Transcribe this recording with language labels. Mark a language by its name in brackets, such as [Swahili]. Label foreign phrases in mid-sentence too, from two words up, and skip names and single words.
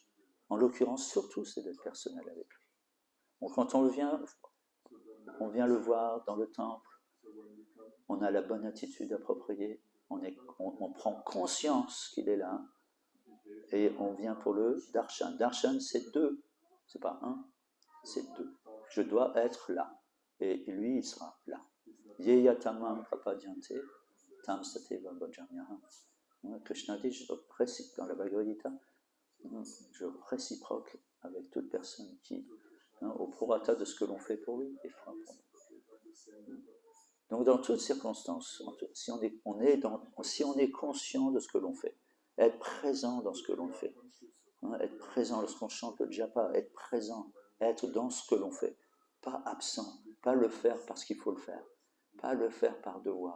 [French] En l'occurrence, surtout, c'est d'être personnel avec lui. Donc, quand on vient le voir dans le temple, on a la bonne attitude appropriée, on prend conscience qu'il est là, et on vient pour le darshan. Darshan, c'est 2, c'est pas 1, c'est 2. Je dois être là, et lui, il sera là. [Sanskrit] येयतामम् प्रपद्यन्ते, तम् सतेव भजाम्यहम्. [French] Krishna dit, dans la Bhagavad Gita, je réciproque avec toute personne qui, au prorata de ce que l'on fait pour lui, et fera pour nous. Donc dans toutes circonstances, si on est conscient de ce que l'on fait, être présent dans ce que l'on fait, être présent lorsqu'on chante le japa, être présent, être dans ce que l'on fait, pas absent, pas le faire parce qu'il faut le faire, pas le faire par devoir.